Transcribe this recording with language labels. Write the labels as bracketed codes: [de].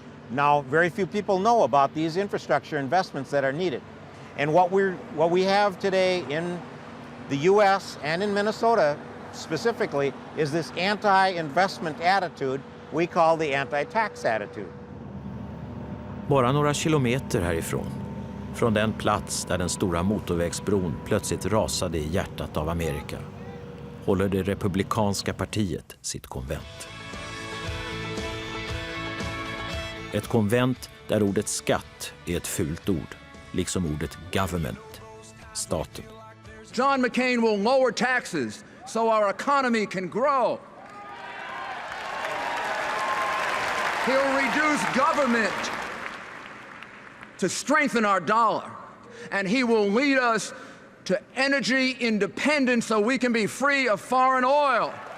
[en] Now, very few people know about these infrastructure investments that are needed. And what we have today in the U.S. and in Minnesota specifically is this anti-investment attitude we call the anti-tax attitude. [sv] Bara några kilometer härifrån, från den plats där den stora motorvägsbron plötsligt rasade i hjärtat av Amerika, håller det republikanska partiet sitt konvent. Ett konvent där ordet skatt är ett fult ord, liksom ordet government, staten. [en] John McCain will lower taxes so our economy can grow. He'll reduce government to strengthen our dollar. And he will lead us to energy independence so we can be free of foreign oil.